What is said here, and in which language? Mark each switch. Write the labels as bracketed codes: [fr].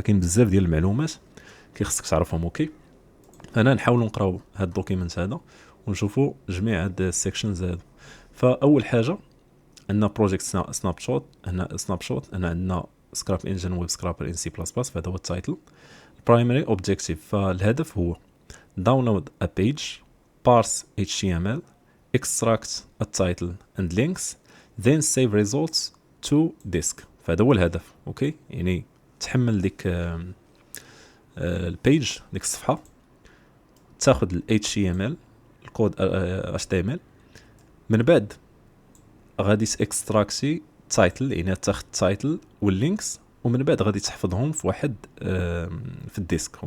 [ar] فكاين بزاف ديال المعلومات خصك تعرفهم. اوكي، انا نحاول نقراو هاد الدوكيمنت هذا ونشوفوا جميع هاد السيكشنز هادو. فاول حاجه عندنا بروجيكت سناب شوت. هنا سناب شوت، هنا عندنا سكراب انجن ويب سكرابر ان سي بلس بلس، فهذا هو التايتل. البرايمري اوبجيكتيف، فالهدف هو [en] download a page, parse HTML, extract a title and links, then save results to disk. [ar] فهذا هو الهدف. اوكي، يعني تحمل ديك البيج، ديك الصفحه، تاخذ ال HTML، الكود HTML، من بعد غادي تاكستراكتي تايتل، يعني تاخذ التايتل واللينكس، ومن بعد غادي تحفظهم في واحد في الديسك.